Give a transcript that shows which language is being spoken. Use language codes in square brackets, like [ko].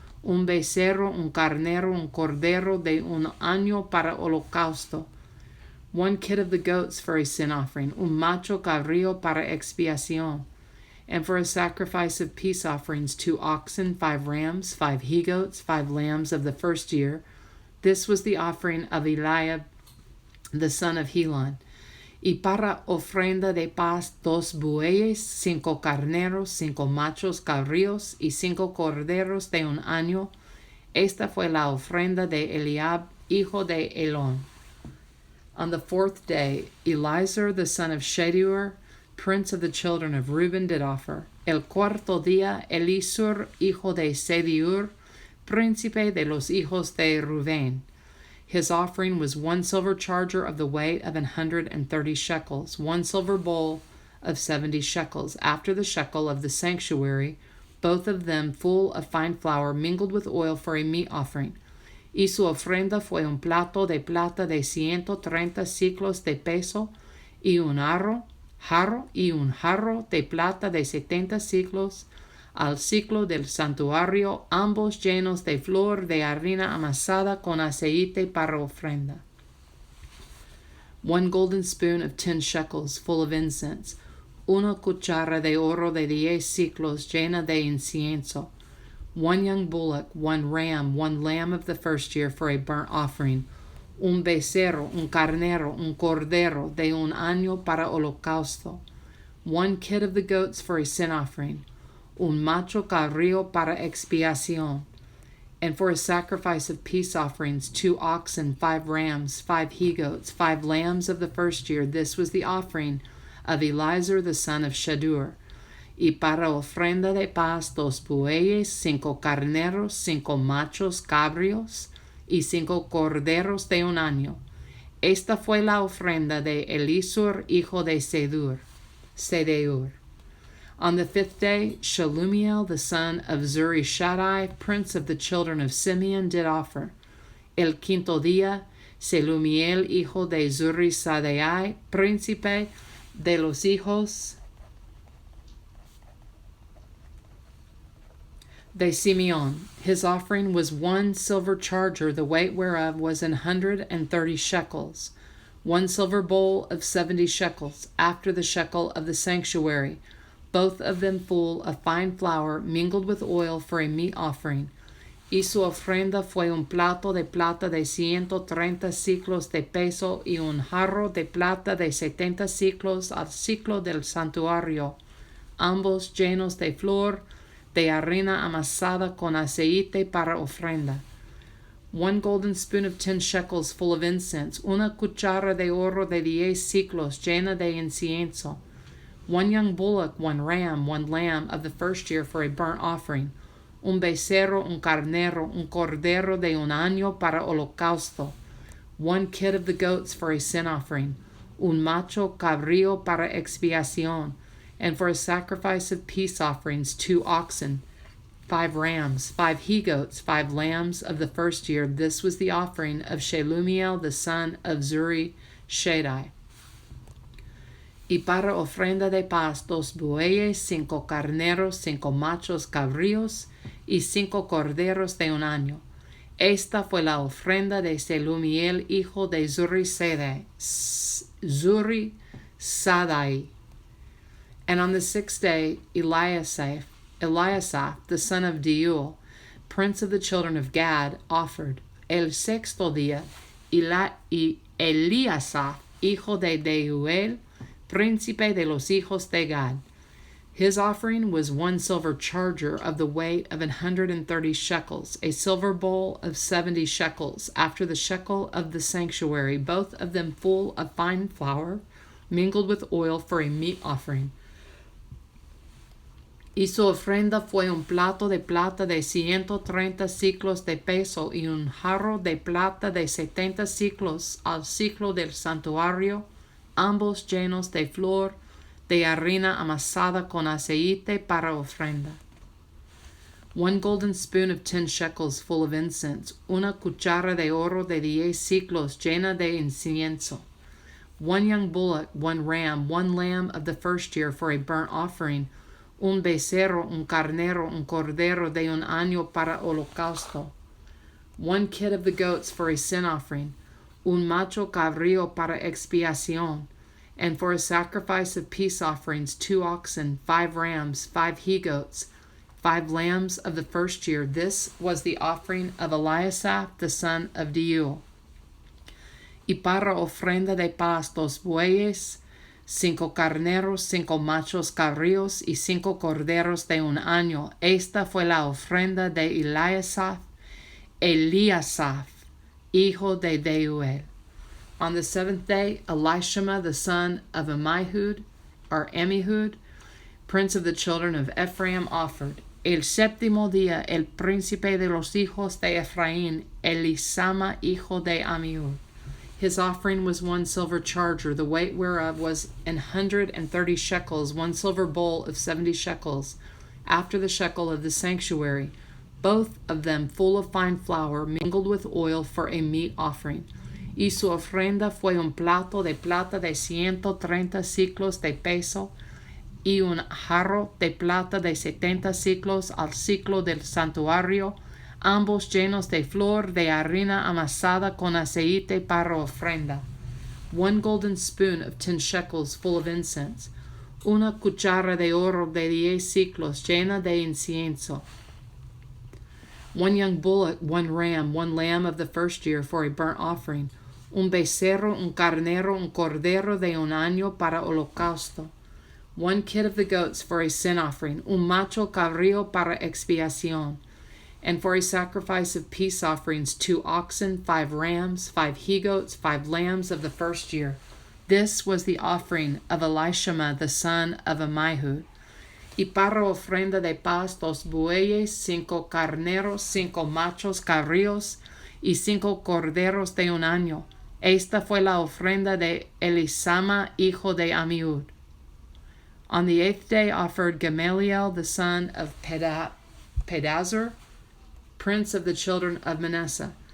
[es] Un becerro, un carnero, un cordero de un año para holocausto. [en] 1 kid of the goats for a sin offering. [es] Un macho cabrío para expiación. [en] And for a sacrifice of peace offerings, 2 oxen, 5 rams, 5 he-goats, 5 lambs of the first year. This was the offering of Eliab, the son of Helon. [es] Y para ofrenda de paz 2 bueyes, 5 carneros, 5 machos cabríos y 5 corderos de un año. Esta fue la ofrenda de Eliab, hijo de Elón. [en] On the fourth day, Elizur, the son of Shedeur, prince of the children of Reuben, did offer. [es] El cuarto día, Elizur, hijo de Sediur, príncipe de los hijos de Reuben. [en] His offering was 1 silver charger of the weight of 130 shekels, 1 silver bowl of 70 shekels, after the shekel of the sanctuary, both of them full of fine flour mingled with oil for a meat offering. [es] Y su ofrenda fue un plato de plata de 130 siclos de peso y un jarro de plata de 70 siclos, al ciclo del santuario, ambos llenos de flor de harina amasada con aceite para ofrenda. [en] 1 golden spoon of 10 shekels full of incense, [es] una cuchara de oro de 10 ciclos llena de incienso, [en] 1 young bullock, 1 ram, 1 lamb of the first year for a burnt offering, [es] un becerro, un carnero, un cordero de un año para holocausto, [en] 1 kid of the goats for a sin offering, [es] un macho cabrío para expiación, [en] and for a sacrifice of peace offerings, 2 oxen, 5 rams, 5 he-goats, 5 lambs of the first year. This was the offering of Eliezer the son of Shadur. [es] Y para ofrenda de paz 2 bueyes, 5 carneros, 5 machos cabrios, y 5 corderos de un año. Esta fue la ofrenda de Elisur, hijo de Sedeur. [en] On the 5th day, Shelumiel, the son of Zurishaddai, prince of the children of Simeon, did offer. [es] El quinto día, Shelumiel, hijo de Zurishaddai, príncipe de los hijos de Simeon. [en] His offering was 1 silver charger, the weight whereof was 130 shekels, 1 silver bowl of 70 shekels, after the shekel of the sanctuary, both of them full of fine flour mingled with oil for a meat offering. [es] Y su ofrenda fue un plato de plata de 130 ciclos de peso y un jarro de plata de 70 ciclos al ciclo del santuario, ambos llenos de flor de harina amasada con aceite para ofrenda. [en] 1 golden spoon of 10 shekels full of incense, [es] una cuchara de oro de 10 ciclos llena de incienso, [en] 1 young bullock, 1 ram, 1 lamb of the first year for a burnt offering, [es] un becerro, un carnero, un cordero de un año para holocausto, [en] 1 kid of the goats for a sin offering, [es] un macho cabrío para expiación, [en] and for a sacrifice of peace offerings 2 oxen, 5 rams, 5 he-goats, 5 lambs of the first year. This was the offering of Shelumiel the son of Zurishaddai. [es] Y para ofrenda de paz 2 bueyes, 5 carneros, 5 machos cabríos y 5 corderos de un año. Esta fue la ofrenda de Shelumiel, hijo de Zurishaddai. [en] And on the 6th day, Eliasaph, the son of Deuel, prince of the children of Gad, offered. [es] El sexto día, Eliasaph, hijo de Deuel, príncipe de los hijos de Gad. [en] His offering was 1 silver charger of the weight of 130 shekels, a silver bowl of 70 shekels, after the shekel of the sanctuary, both of them full of fine flour, mingled with oil for a meat offering. [es] Y su ofrenda fue un plato de plata de 130 ciclos de peso y un jarro de plata de 70 ciclos al ciclo del santuario, ambos llenos de flor de harina amasada con aceite para ofrenda. [en] 1 golden spoon of 10 shekels full of incense, [es] una cuchara de oro de 10 ciclos llena de incienso, [en] 1 young bullock, 1 ram, 1 lamb of the first year for a burnt offering, [es] un becerro, un carnero, un cordero de un año para holocausto, [en] 1 kid of the goats for a sin offering, [es] un macho cabrío para expiación, [en] and for a sacrifice of peace offerings 2 oxen, 5 rams, 5 he-goats, 5 lambs of the first year. This was the offering of Eliasaph the son of Deuel. [es] Y para ofrenda de paz 2 bueyes, 5 carneros, 5 machos cabríos y 5 corderos de un año. Esta fue la ofrenda de Eliasaph, hijo de Deuel. [en] On the 7th day, Elishama the son of Ammihud, prince of the children of Ephraim, offered. [es] El séptimo día, el príncipe de los hijos de Ephraim, Elisama, hijo de Ammihud. [en] His offering was 1 silver charger, the weight whereof was 130 shekels, 1 silver bowl of 70 shekels, after the shekel of the sanctuary, both of them full of fine flour, mingled with oil for a meat offering. [es] Y su ofrenda fue un plato de plata de 130 ciclos de peso y un jarro de plata de 70 siclos al ciclo del santuario, ambos llenos de flor de harina amasada con aceite para ofrenda. [en] 1 golden spoon of 10 shekels full of incense. [es] Una cuchara de oro de 10 siclos llena de incienso. [en] 1 young bullock, 1 ram, 1 lamb of the first year for a burnt offering. [es] Un becerro, un carnero, un cordero de un año para holocausto. [en] 1 kid of the goats for a sin offering. [es] Un macho cabrío para expiación. [en] And for a sacrifice of peace offerings, 2 oxen, 5 rams, 5 he-goats, 5 lambs of the first year. This was the offering of Elishama, the son of Ammihud. [es] Y para ofrenda de paz 2 bueyes, 5 carneros, 5 machos cabríos y 5 corderos de un año. Esta fue la ofrenda de Elisama, hijo de Ammihud. [en] On the 8th day offered Gamaliel, the son of Pedazur, prince of the children of Manasseh.